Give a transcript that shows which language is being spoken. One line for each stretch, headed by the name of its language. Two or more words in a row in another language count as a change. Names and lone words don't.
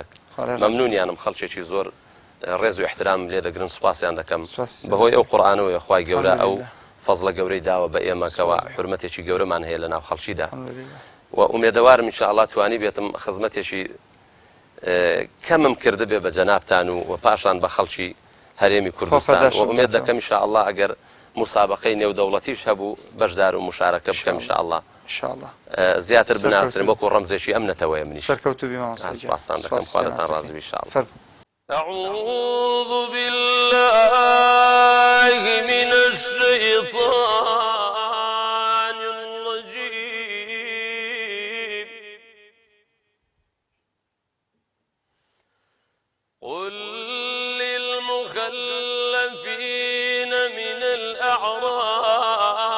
Central Kurdish: مەمنونیانم، خەڵکێکی زۆر ڕێز و احترام لێ دەگرن، سوپاسیان دەکەم بەهۆی ئەو قورئانەوە خوای گەورە ئەو فەزڵە گەورەی داوە بە ئێمەکەوە حورمەتێکی گەورەمان هەیە لە ناو خەڵکیدا و ئومێدەوارم ئینشاءڵڵا توانی بێتم خزمەتێکی کەمم کرده بێ بە جەنابتان و پاشان بە خەڵکی هەرێمی کوردستان و ئومێد دەکەم ئینشاءڵڵا ئەگەر مسابقەی نێودەوڵەتیش هەبوو بەشدار و مشارەکە بکەم ئینشاءڵڵا زیاتر بناسرێن وەکو ڕەمزێکی ئەم نەتەوەیە منیش. سەرکەوتوو بیمە سپاسان دەکەم، خواتان ڕازی بی ئینشاءڵڵا.
Arabic: أعوذ بالله من الشيطان الرجيم. قل للمخلفين من الأعراب